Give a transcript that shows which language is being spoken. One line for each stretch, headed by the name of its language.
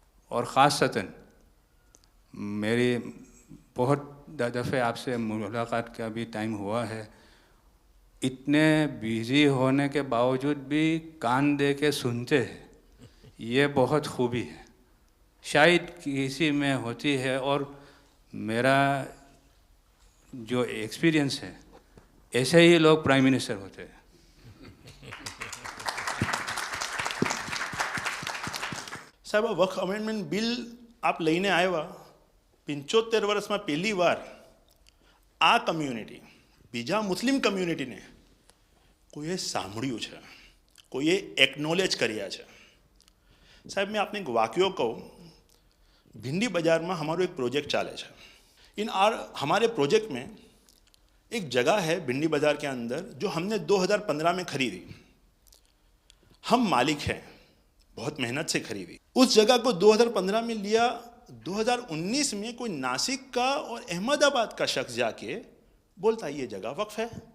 Hindi: और ख़ासतन मेरी बहुत दफ़े आपसे मुलाकात का भी टाइम हुआ है, इतने बिज़ी होने के बावजूद भी कान दे के सुनते हैं, ये बहुत खूबी है, शायद किसी में होती है। और मेरा जो एक्सपीरियंस है, ऐसे ही लोग प्राइम मिनिस्टर होते हैं।
Gujarati: સાહેબ વક્ફ અમેન્ડમેન્ટ બિલ આપ લઈને આવ્યા 75 વર્ષમાં પહેલી વાર આ કમ્યુનિટી, બીજા મુસ્લિમ કમ્યુનિટીને કોઈએ સાંભળ્યું છે, કોઈએ એકનોલેજ કર્યા છે। સાહેબ मैं आपने एक वाक्यो कहूँ, भिंडी बाजार में हमारो एक प्रोजेक्ट चाले है।
Hindi: हमारे प्रोजेक्ट में एक जगह है भिंडी बाजार के अंदर जो हमने 2015 में खरीदी। हम मालिक हैं, बहुत मेहनत से खरीदी। उस जगह को 2015 में लिया, 2019 में कोई नासिक का और अहमदाबाद का शख्स जाके बोलता ये जगह वक्फ है।